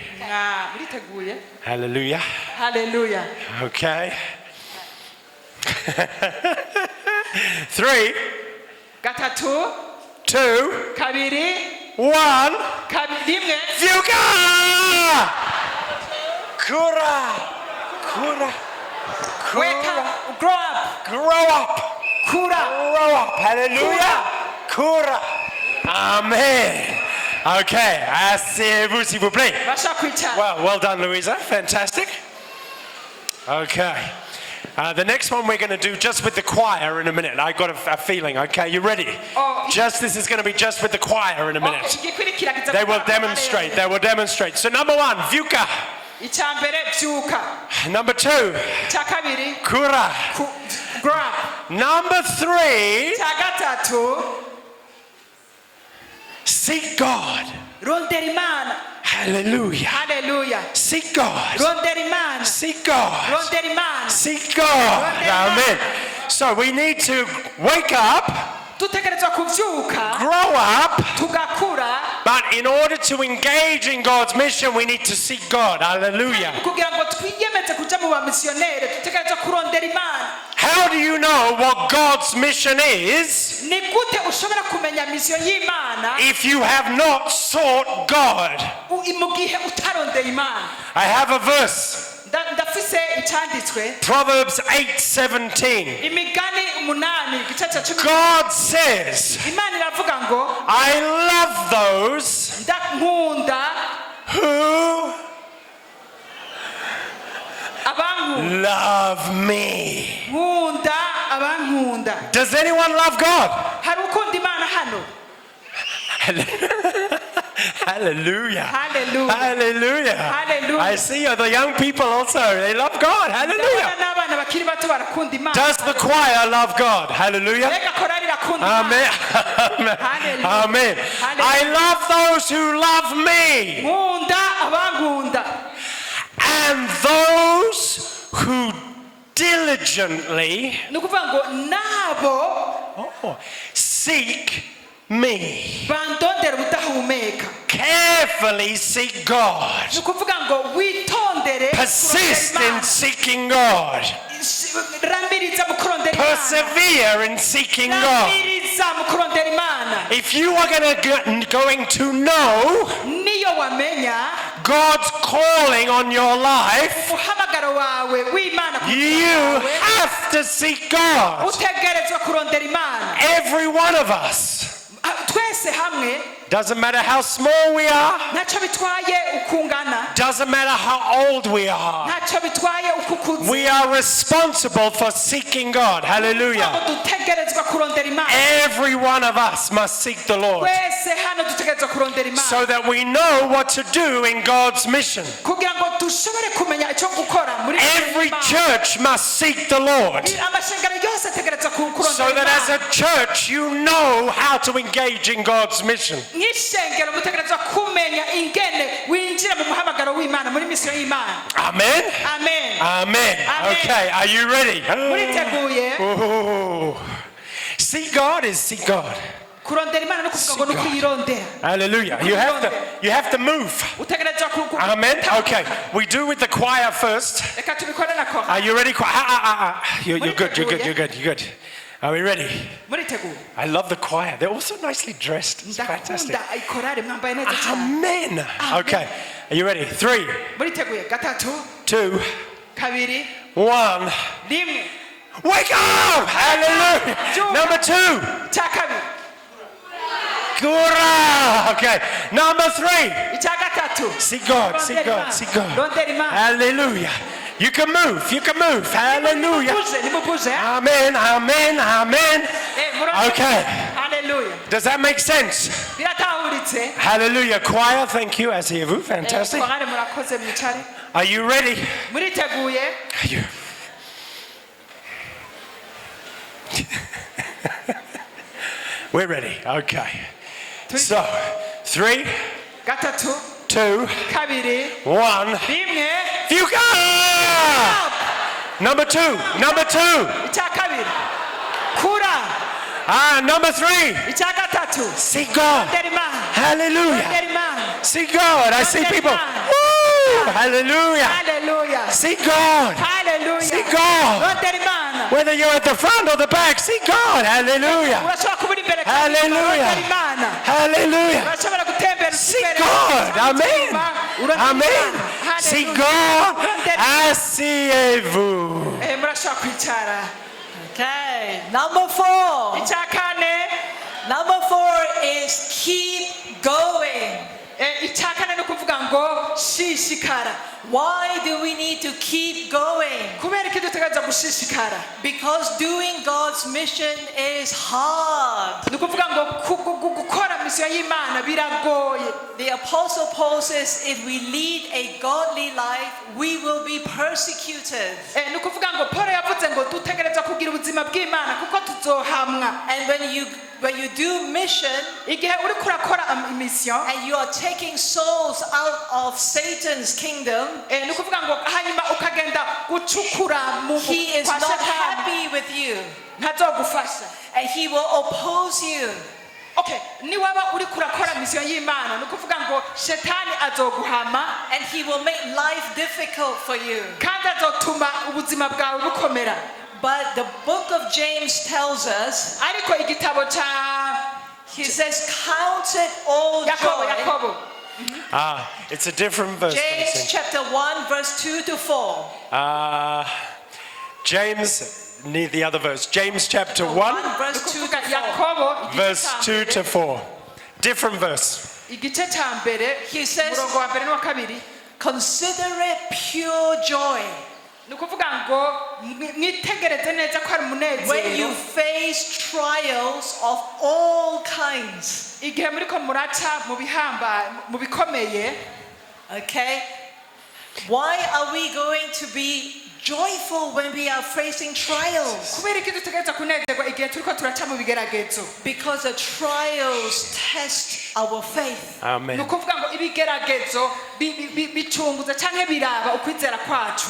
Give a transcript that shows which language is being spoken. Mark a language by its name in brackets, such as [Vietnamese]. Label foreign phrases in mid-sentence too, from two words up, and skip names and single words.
[Rundi] Muriteguye? [English] Hallelujah. Hallelujah. Okay. 3, [Rundi] Gatatu, [English] 2, [Rundi] kabiri, [English] 1. [Rundi] rimwe. Vyuka! Kura. Kura. [English] Wake [Rundi] Kura. [English] up, grow up, Grow up. [Rundi] kura. [English] Grow up. Hallelujah. Kura. Amen. Okay. [French] Asseyez-vous, s'il vous plaît. [Rundi] Basha kwicara. [English] Well done, Louisa. Fantastic. Okay. The next one we're going to do just with the choir in a minute. I got a feeling. Okay, you ready? Oh. This is going to be just with the choir in a minute. [Rundi] Okay, igikurikira kiza [English] They will [Rundi] gutanga [English] demonstrate. [Rundi] amarebe. [English] They will demonstrate. So number 1, [Rundi] vyuka. Icyambere byuka. [English] Number 2, [Rundi] Icya kabiri kura. [English] grow up. Number 3, [Rundi] Icya gatatu [English] seek God. [Rundi] rondera Imana. [English] Hallelujah. Hallelujah. Seek God. [Rundi] Rondera Imana. [English] Seek God. [Rundi] Rondera Imana. [English] Seek God. Amen. So we need to wake up, [Rundi] Dutegerezwa kuvyuka [English] grow up, [Rundi] tugakura [English] but in order to engage in God's mission, we need to seek God. Hallelujah. [Rundi] kugira ngo twiyemeze kuja mu bamisiyoneri dutegerezwa kurondera Imana. [English] How do you know what God's mission is [Rundi] Ni gute ushobora kumenya misiyo y'Imana [English] if you have not sought God? [Rundi] mu gihe utarondera Imana? [English] I have a verse, [Rundi] Ndafise icyanditswe [English] Proverbs 8:17. [Rundi] Imigani 8 igice cya 10. [English] God says, [Rundi] Imana iravuga ngo [English] I love those [Rundi] ndakunda [English] who [Rundi] abankunda. [English] love me. [Rundi] Nkunda abankunda. [English] Does anyone love God? [Rundi] Hari ukunda Imana hano? [English] Hallelujah. Hallelujah. Hallelujah. Hallelujah. I see the young people also. They love God. Hallelujah. [Rundi] n'abana bakiri bato barakunda Imana. [English] Does the choir love God? Hallelujah. [Rundi] Mbega korali irakunda [English] Amen. [Rundi] Imana. [English] Amen. Hallelujah. Amen. Hallelujah. I love those who love me, [Rundi] nkunda abankunda [English] and those who diligently [Rundi] ni ukuvuga ngo nabo [English] seek me. [Rundi] bandondera ubudahumeka [English] Carefully seek God. [Rundi] ni ukuvuga ngo witondere [English] Persist [Rundi] kurondera [English] in [Rundi] Imana. [English] seeking God. [Rundi] Rambiriza mu kurondera Imana. [English] Persevere in seeking God. [Rundi] Rambiriza mu kurondera Imana. [English] If you are going to know [Rundi] niyo wamenya [English] God's calling on your life, [Rundi] umuhamagaro wawe w'Imana ku [English] you [Rundi] buzima bwawe, [English] have to seek God. [Rundi] utegerezwa kurondera Imana. [English] Every one of us. [Rundi] Twese hamwe [English] Doesn't matter how small we are. [Rundi] ntacyo bitwaye ukungana, [English] Doesn't matter how old we are. [Rundi] ntacyo bitwaye ukukuze, [English] We are responsible for seeking God. Hallelujah. [Rundi] dutegerezwa kurondera Imana. [English] Every one of us must seek the Lord [Rundi] Twese hano dutegerezwa kurondera Imana [English] so that we know what to do in God's mission. [Rundi] kugira ngo dushobore kumenya icyo gukora muri [English] Every church must seek the Lord [Rundi] amashengero yose ategerezwa [English] so [Rundi] kurondera [English] that as a [Rundi] Imana. [English] church you know how to engage in God's mission. [Rundi] nk'ishengero mutegerezwa kumenya ingene winjira mu muhamagaro w'Imana muri misiyo y'Imana. [English] Amen. Amen. Amen. Amen. Okay, are you ready? [Rundi] muriteguye [English] Oh. Seek God is seek God. [Rundi] kurondera Imana no kuvuga ngo ni ukuyirondera. [English] Hallelujah. You have to move. [Rundi] utegerezwa [English] Amen. Okay. We do with the choir first. [Rundi] reka tubikore na kora. [English] Are you ready? You're good. You're good. Are we ready? [Rundi] muriteguye [English] I love the choir. They're also nicely dressed. It's fantastic. [Rundi] ndakunda ikorari mwambaye neza cyane. [English] Amen. Okay. Are you ready? 3, [Rundi] muriteguye 3 [English] 2, [Rundi] 2 [English] 1. [Rundi] 1 [English] Wake up! Hallelujah. Number 2. [Rundi] cya kabiri [English] Gura. Okay. Number 3. [Rundi] icya gatatu [English] Seek God. Seek God. Seek God. [Rundi] rondera Imana. [English] Hallelujah. You can move. Hallelujah. [Rundi] nimubuze [English] Amen. Okay. [Rundi] haleluya [English] Does that make sense? [Rundi] biratahuritse. [English] Hallelujah. Choir, thank you. [French] Asseyez-vous. [English] Fantastic. [Rundi] korari murakoze mwicare. [English] Are you ready? [Rundi] muriteguye [English] Are you? We're ready. Okay. So, 3, [Rundi] 3 [English] 2, [Rundi] 2 [English] 1. [Rundi] 1 [English] Fuka! Number 2. [Rundi] icya kabiri kura [English] Number 3. [Rundi] icya gatatu [English] Seek God. [Rundi] rondera Imana. [English] Hallelujah. [Rundi] rondera Imana. [English] Seek God. I see people. Woo! Hallelujah. [Rundi] haleluya [English] Seek God. [Rundi] haleluya [English] Seek God. [Rundi] rondera Imana. [English] Whether you're at the front or the back, seek God. Hallelujah. [Rundi] urashobora kuba uri imbere [English] Hallelujah. [Rundi] rondera Imana. [English] Hallelujah. [Rundi] urashobora gutembera [English] Seek [Rundi] imbere [English] God. [Rundi] cyangwa [English] Amen. [Rundi] inyuma, urondera [English] Amen. [Rundi] Imana. [English] Seek Hallelujah. God. [Rundi] Rondera Imana. [French] Asseyez-vous. [Rundi] murashobora kwicara. [English] Okay. Number 4. [Rundi] icya kane [English] Number 4 is keep going. [Rundi] icya kane ni ukuvuga ngo shishikara. [English] Why do we need to keep going? [Rundi] kubera iki dutegereza gushishikara? [English] Because doing God's mission is hard. [Rundi] ni ukuvuga ngo gukora misiyo y'Imana biragoye. [English] The Apostle Paul says if we lead a godly life, we will be persecuted. [Rundi] ni ukuvuga ngo Paul yavuze ngo dutegereza kugira ubuzima bw'Imana kuko tuzohamwa. [English] And when you do mission [Rundi] igihe uri kurakora misiyo [English] and you are taking souls out of Satan's kingdom, [Rundi] ni ukuvuga ngo hanyuma ukagenda gucukura mu [English] he is [Rundi] kwa [English] not [Rundi] Satani, [English] happy with you [Rundi] ntazogufasha. [English] and he will oppose you. [Rundi] Okay, niwaba uri kurakora misiyo y'Imana ni ukuvuga ngo Shetani azoguhama [English] And he will make life difficult for you. [Rundi] kandi azotuma ubuzima bwawe bukomera. [English] But the book of James tells us, [Rundi] ariko igitabo cya [English] he says, count it all joy. [Rundi] Yakobo [English] It's a different verse. James chapter 1 verse 2 to 4. James, need the other verse. James chapter 1, 1 verse 2 to 4. [Rundi] Yakobo [English] verse 2 to 4. Different verse. [Rundi] igice cya mbere [English] He says, [Rundi] umurongo wa mbere n'uwa kabiri [English] consider it pure joy [Rundi] ni ukuvuga ngo mwitegereze neza ko ari [English] when you [Rundi] umunezero [English] face trials of all kinds. [Rundi] igihe muriko muraca mu bihamba mu bikomeye, [English] okay? Why are we going to be joyful when we are facing trials? [Rundi] kubera iki dutegereza kunezerwa igihe turiko turaca mu bigeragezo? [English] Because the trials test our faith. Amen. [Rundi] Ni ukuvuga ngo ibigeragezo bicunguza canke biraba ukwizera kwacu.